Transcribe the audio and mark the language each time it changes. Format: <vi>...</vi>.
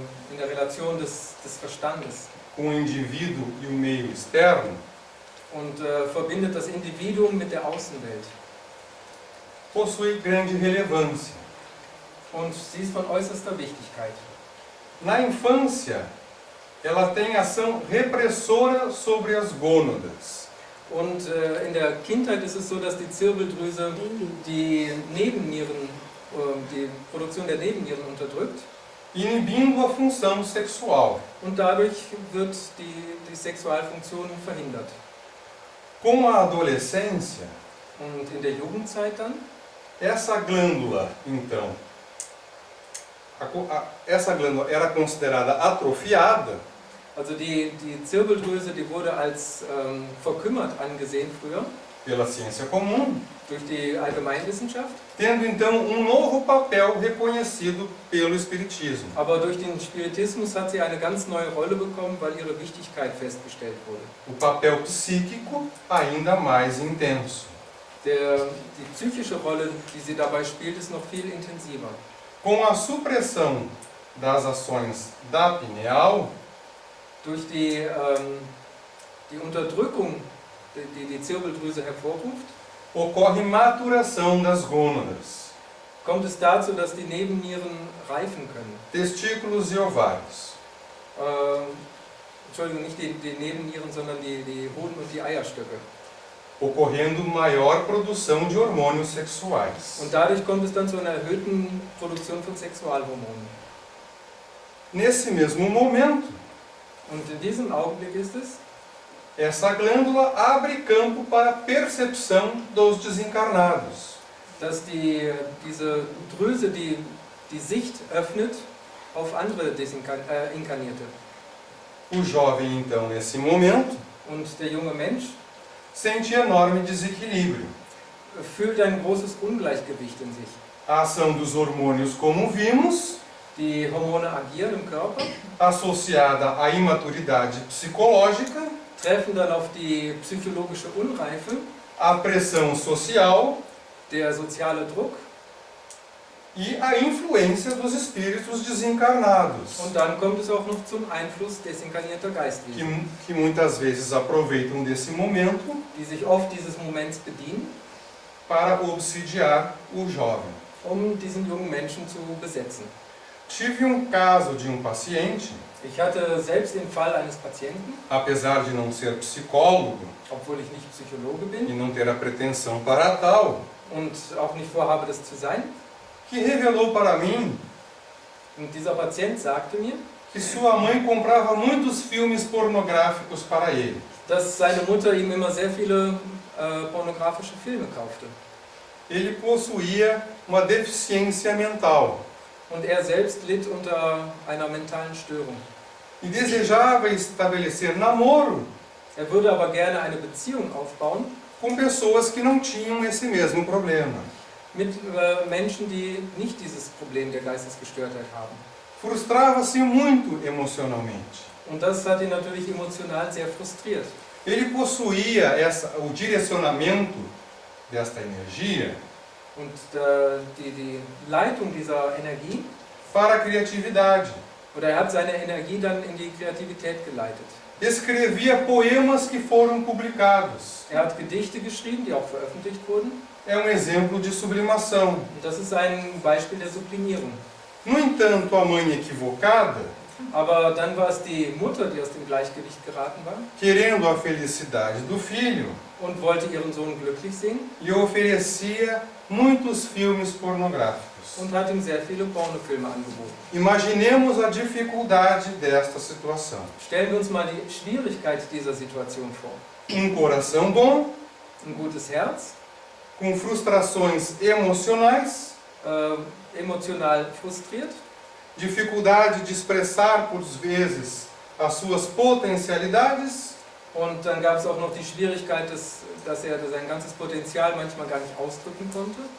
<de>in der Relation des Verstandes</de> <pt>com o indivíduo e o meio externo,</pt> <de>und verbindet das Individuum mit der Außenwelt.</de> <pt>possui grande relevância.</pt> <de>Und sie ist von äußerster Wichtigkeit.</de> <pt>Na infância, ela tem ação repressora sobre as gônadas,</pt> <de>Und in der Kindheit ist es so, dass die Zirbeldrüse die Nebennieren, die Produktion der Nebennieren unterdrückt.</de> <pt>inibindo a função sexual.</pt> <de>Und dadurch wird die Sexualfunktion verhindert.</de> <pt>Com a adolescência,</pt> <de>Und in der Jugendzeit dann,</de> <pt>essa glândula, então, essa glândula era considerada atrofiada,</pt> <de>also die Zirbeldrüse, die wurde als verkümmert angesehen früher</de> <pt>pela ciência comum,</pt> <de>durch die Allgemeinwissenschaft,</de> <pt>tendo então um novo papel reconhecido pelo Espiritismo.</pt> <de>aber durch den Spiritismus hat sie eine ganz neue Rolle bekommen, weil ihre Wichtigkeit festgestellt wurde.</de> <pt>O papel psíquico ainda mais intenso.</pt> <de>Die psychische Rolle, die sie dabei spielt, ist noch viel intensiver.</de> <pt>Com a supressão das ações da pineal,</pt> <de>Durch die Unterdrückung, die Zirbeldrüse hervorruft,</de> <pt>ocorre maturação das gônadas,</pt> <de>kommt es dazu, dass die Nebennieren reifen können.</de> <pt>testículos e ovários.</pt> <de>Entschuldigung, nicht die Nebennieren, sondern die Hoden und die Eierstöcke.</de> <pt>Ocorrendo maior produção de hormônios sexuais.</pt> <de>Und dadurch kommt es dann zu einer erhöhten Produktion von Sexualhormonen.</de> <pt>Nesse mesmo momento,</pt> <de>Und in diesem Augenblick ist es,</de> <pt>essa glândula abre campo para a percepção dos desencarnados.</pt> <de>Dass diese Drüse die Sicht öffnet auf andere Inkarnierte.</de> <pt>O jovem, então, nesse momento,</pt> <de>Und der junge Mensch</de> <pt>sente enorme desequilíbrio.</pt> <de>fühlt ein großes Ungleichgewicht in sich.</de> <pt>A ação dos hormônios, como vimos,</pt> <de>Die Hormone agieren im Körper,</de> <pt>associada à imaturidade psicológica,</pt> <de>treffen dann auf die psychologische Unreife,</de> <pt>à pressão social</pt> <de>der soziale Druck</de> <pt>e à influência dos espíritos desencarnados,</pt> <de>und dann kommt es auch noch zum Einfluss desinkarnierter Geistwesen,</de> <pt>que muitas vezes aproveitam desse momento</pt> <de>die sich oft dieses Moments bedienen,</de> <pt>para obsidiar o jovem.</pt> <de>um diesen jungen Menschen zu besetzen.</de> <pt>Tive um caso de um paciente,</pt> <de>Ich hatte selbst den Fall eines Patienten,</de> <pt>apesar de não ser psicólogo</pt> <de>obwohl ich nicht Psychologe</de> <pt>e</pt> <de>bin</de> <pt>não ter a pretensão para tal,</pt> <de>und auch nicht vorhabe, das zu sein.</de> <pt>que revelou para mim</pt> <de>Und dieser Patient sagte mir,</de> <pt>que sua mãe comprava muitos filmes pornográficos para ele.</pt> <de>dass seine Mutter ihm immer sehr viele pornografische Filme kaufte.</de> <pt>Ele possuía uma deficiência mental</pt> <de>Und er selbst litt unter einer mentalen Störung.</de> <pt>e desejava estabelecer namoro</pt> <de>Er würde aber gerne eine Beziehung aufbauen</de> <pt>com pessoas que não tinham esse mesmo problema.</pt> <de>mit Menschen, die nicht dieses Problem der Geistesgestörtheit haben.</de> <pt>Frustrava-se muito emocionalmente.</pt> <de>Und das hat ihn natürlich emotional sehr frustriert.</de> <pt>Ele possuía o direcionamento desta energia</pt> <de>Und die Leitung dieser Energie,</de> <pt>para a criatividade.</pt> <de>oder er hat seine Energie dann in die Kreativität geleitet.</de> <pt>Escrevia poemas que foram publicados.</pt> <de>Er hat Gedichte geschrieben, die auch veröffentlicht wurden.</de> <pt>É um exemplo de sublimação.</pt> <de>Und das ist ein Beispiel der Sublimierung.</de> <pt>No entanto, a mãe equivocada,</pt> <de>Aber dann war es die Mutter, die aus dem Gleichgewicht geraten war</de> <pt>querendo a felicidade do filho,</pt> <de>und wollte ihren Sohn glücklich sehen</de> <pt>lhe oferecia muitos filmes pornográficos.</pt> <de>und hat ihm sehr viele Pornofilme angeboten.</de> <pt>Imaginemos a dificuldade desta situação.</pt> <de>Stellen wir uns mal die Schwierigkeit dieser Situation vor.</de> <pt>Um coração bom,</pt> <de>Ein gutes Herz,</de> <pt>com frustrações emocionais,</pt> <de>emotional frustriert,</de> <pt>dificuldade de expressar, por vezes, as suas potencialidades,</pt> <de>und dann gab es auch noch die Schwierigkeit, dass er sein ganzes Potenzial manchmal gar nicht ausdrücken konnte</de>